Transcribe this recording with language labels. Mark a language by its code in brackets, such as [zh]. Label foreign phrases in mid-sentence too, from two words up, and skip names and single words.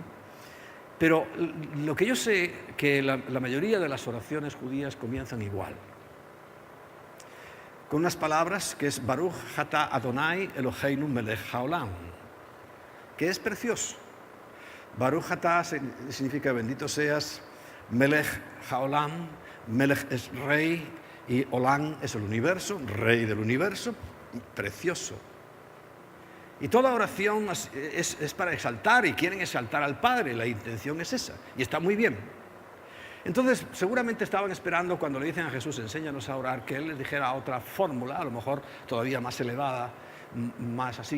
[es] Pero lo que yo sé, que la mayoría de las oraciones judías comienzan igual, con unas palabras que es [he] ברוך אתה אדוני אלוהינו מלך העולם, [es] que es precioso. [he] ברוך אתה [es] significa bendito seas, [he] מלך העולם, [es] melech es rey y olam es el universo, rey del universo, precioso. Y toda oración es para exaltar, y quieren exaltar al Padre, la intención es esa, y está muy bien. Entonces, seguramente estaban esperando cuando le dicen a Jesús, enséñanos a orar, que Él les dijera otra fórmula, a lo mejor todavía más elevada, más así.